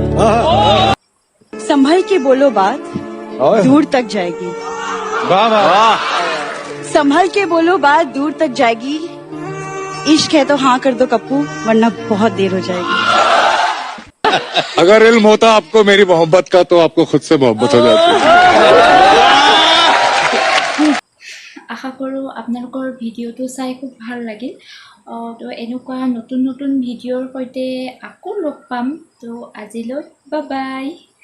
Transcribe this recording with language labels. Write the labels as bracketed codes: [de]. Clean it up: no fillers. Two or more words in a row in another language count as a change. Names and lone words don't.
[hi] संभल के बोलो बात दूर तक जाएगी, संभल के बोलो बात दूर तक जाएगी। इश्क है तो हाँ कर दो कप्पू, वरना बहुत देर हो जाएगी। अगर इल्म होता आपको मेरी मोहब्बत का तो आपको खुद से मोहब्बत हो जाती। [as] আশা কৰোঁ আপোনালোকৰ ভিডিঅ'টো চাই খুব ভাল লাগিল। তো এনেকুৱা নতুন নতুন ভিডিঅ'ৰ সৈতে আকৌ লগ পাম। তো আজিলৈ বাই বাই।